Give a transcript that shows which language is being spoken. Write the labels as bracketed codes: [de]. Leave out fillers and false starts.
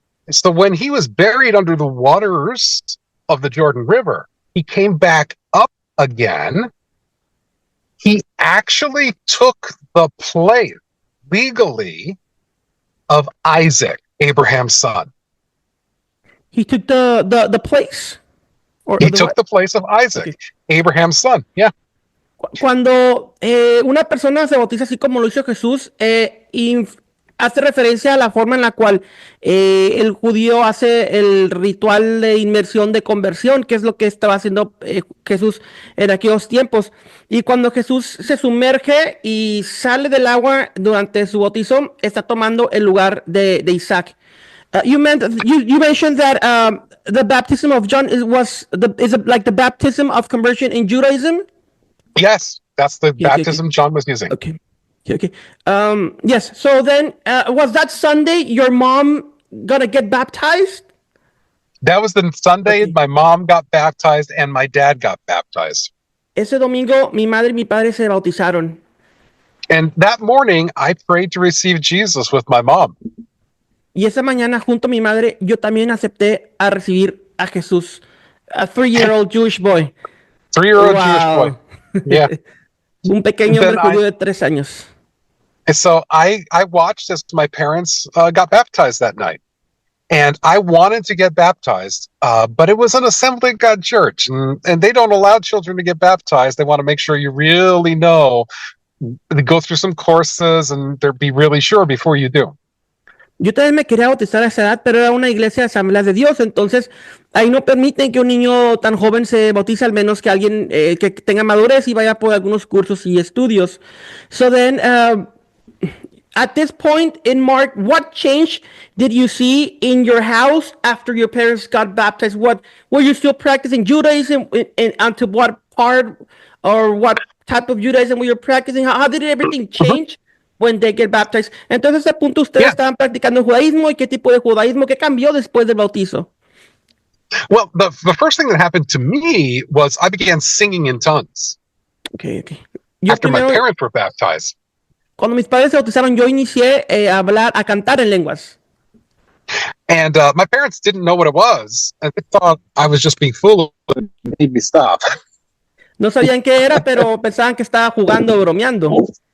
[en] So when he was buried under the waters of the Jordan River, he came back up again. He actually took the place legally of Isaac, Abraham's son. He took the place. He took the place of Isaac, okay, Abraham's son. Yeah. [es] Cuando una persona se bautiza así como lo hizo Jesús, hace referencia a la forma en la cual el judío hace el ritual de inmersión de conversión, que es lo que estaba haciendo Jesús en aquellos tiempos. Y cuando Jesús se sumerge y sale del agua durante su bautizo, está tomando el lugar de Isaac. [en] You mentioned that the baptism of John is like the baptism of conversion in Judaism? Yes, that's the baptism John was using. Okay. Yes. So then, was that Sunday your mom gonna get baptized? That was the Sunday my mom got baptized and my dad got baptized. [es] Ese domingo, mi madre y mi padre se bautizaron. [en] And that morning, I prayed to receive Jesus with my mom. [es] Y esa mañana, junto a mi madre, yo también acepté a recibir a Jesús, [en] a 3-year-old Jewish boy. 3-year-old Jewish boy. Yeah. [es] Un pequeño hombre judío de 3 años. [en] So I watched as my parents got baptized that night. And I wanted to get baptized, but it was an Assembly of God church. And they don't allow children to get baptized. They want to make sure you really know. They go through some courses and be really sure before you do. [es] Yo también me quería bautizar a esa edad, pero era una iglesia de Asambleas de Dios, entonces ahí no permiten que un niño tan joven se bautice, al menos que alguien que tenga madurez y vaya por algunos cursos y estudios. [en] So then, at this point in Mark, what change did you see in your house after your parents got baptized? What were you still practicing Judaism, and to what part or what type of Judaism were you practicing? How did everything change when they get baptized? [es] Entonces, a punto ustedes [en] Yeah. [es] estaban practicando judaísmo y qué tipo de judaísmo, qué cambió después del bautizo. [en] Well, the first thing that happened to me was I began singing in tongues Okay, okay. [es] Yo [en] after my [es] primero, [en] parents were baptized. [es] cuando mis padres se bautizaron, yo inicié a cantar en lenguas. [en] And my parents didn't know what it was, and they thought I was just being foolish and made me stop. [es] No sabían qué era, pero pensaban que estaba jugando o bromeando.